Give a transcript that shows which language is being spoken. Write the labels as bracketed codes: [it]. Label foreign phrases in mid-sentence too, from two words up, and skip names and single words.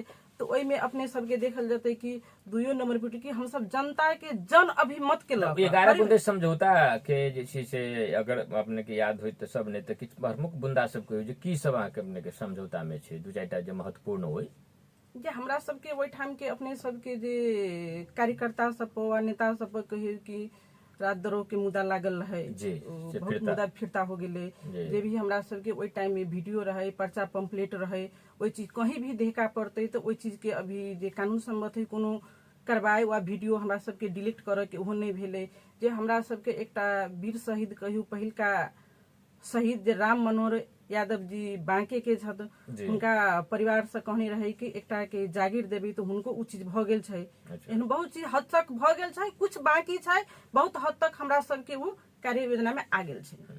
[mai] तो ओहि में अपने सबके देखल जते कि 2 नंबर पर कि हम सब जनता के जन अभिमत के लग 11 बुंदे समझौता के जे छै से अगर अपने के याद होय तो सब ने तो किछु प्रमुख बुंदा सब कहियो जे की सब अहाँके अपने के समझौता में छै, 2-4टा जे महत्वपूर्ण होय। जे हमरा सबके ओहिठाम के अपने सबके जे कार्यकर्ता सब व नेता सब कहियो कि रात दरो के मुद्दा लागल रहे, बहुत मुद्दा फिरता हो गेले। जे भी हमरा सबके ओहि टाइम में वीडियो रहे, पर्चा पंपलेट रहे, ओहि चीज कहीं भी देखा पड़ते तो ओहि चीज के अभी जे कानून सम्मत है कोनो कार्रवाई वा वीडियो हमरा सबके डिलीट करे के ओहो नहीं भेले। जे हमरा सबके एकटा वीर शहीद कहियो पहिलका शहीद जे राम मनोहर यादव जी बांके के छथि, हुनका परिवार से कहने रहे कि एकटा के जागीर देबी तो हुनको उ चीज भ गेल छै। एहन बहुत चीज हद तक भ गेल छै, कुछ बाकी छै, बहुत हद तक हमरा सबके वो कार्य योजना में आ गेल छै।